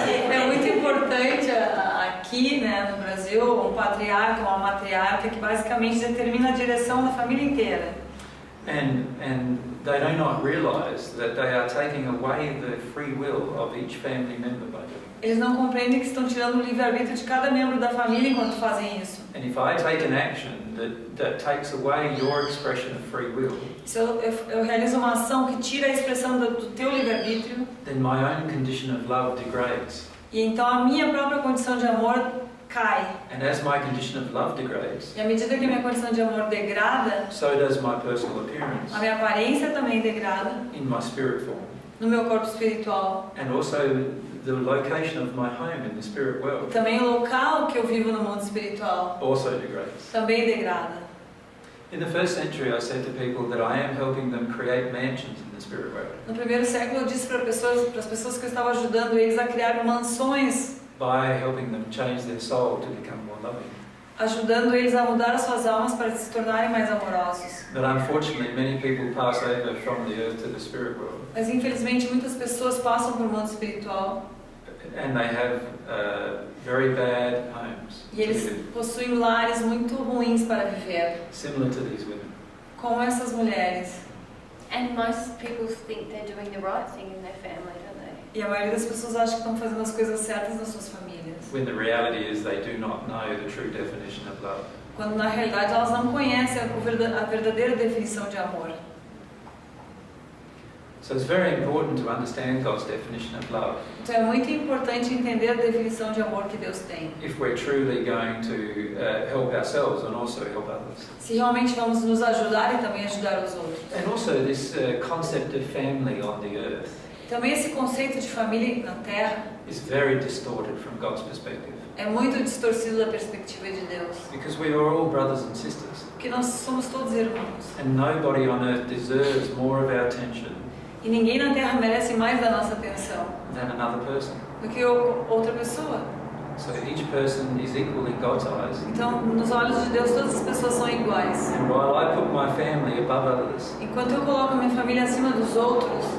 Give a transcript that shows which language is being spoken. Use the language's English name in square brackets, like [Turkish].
[Portuguese] É muito importante aqui, né, no Brasil, um patriarca ou uma matriarca que basicamente determina a direção da família inteira. [English] And they do not realise that they are taking away the free will of each family member by doing it. [Portuguese] Eles não compreendem que estão tirando o livre-arbítrio de cada membro da família enquanto fazem isso. [English] And if I take an action that takes away your expression of free will, [Portuguese] Se eu realizo uma ação que tira a expressão do teu livre-arbítrio, [English] then my own condition of love degrades. [Portuguese] e então a minha própria condição de amor cai. [English] And as my condition of love degrades, [Portuguese] E à medida que a minha condição de amor degrada, [English] so does my personal appearance [Portuguese] a minha aparência também degrada [English] in my spirit form. [Portuguese] no meu corpo espiritual. [English] And also the location of my home in the spirit [Portuguese] E [English] world [Portuguese] também o local que eu vivo no mundo espiritual [English] also degrades. [Portuguese] também degrada. [English] In the first century, I said to people that I am helping them create mansions in the spirit world [Portuguese] No primeiro século eu disse para as pessoas que eu estava ajudando eles a criar mansões, [English] by helping them change their soul to become more loving. [Portuguese] ajudando eles a mudar as suas almas para se tornarem mais amorosos. [English] But unfortunately, many people pass over from the earth to the spirit world, [Portuguese] Mas infelizmente muitas pessoas passam para o mundo espiritual [English] and they have very bad homes, [Portuguese] e eles possuem lares muito ruins para viver, [English] similar to these women. [Portuguese] como essas mulheres. [English] And most people think they're doing the right thing in their family, don't they? [Portuguese] E a maioria das pessoas acha que estão fazendo as coisas certas nas suas famílias, [English] When the reality is they do not know the true definition of love. [Portuguese] quando na realidade elas não conhecem a verdadeira definição de amor. [English] So it's very important to understand God's definition of love [Portuguese] Então é muito importante entender a definição de amor que Deus tem. [English] if we're truly going to help ourselves and also help others. [Portuguese] Se realmente vamos nos ajudar e também ajudar os outros. [English] And also this concept of family on the earth [Portuguese] Também esse conceito de família na Terra [English] is very distorted from God's perspective, [Portuguese] é muito distorcido da perspectiva de Deus. [English] because we are all brothers and sisters, [Portuguese] Porque nós somos todos irmãos. [English] and nobody on earth deserves more of our attention [Portuguese] E ninguém na Terra merece mais da nossa atenção [English] than another person. [Portuguese] do que outra pessoa. [English] So each person is equal in God's eyes. [Portuguese] Então, nos olhos de Deus, todas as pessoas são iguais. [English] And while I put my family above others, [Portuguese] Enquanto eu coloco a minha família acima dos outros,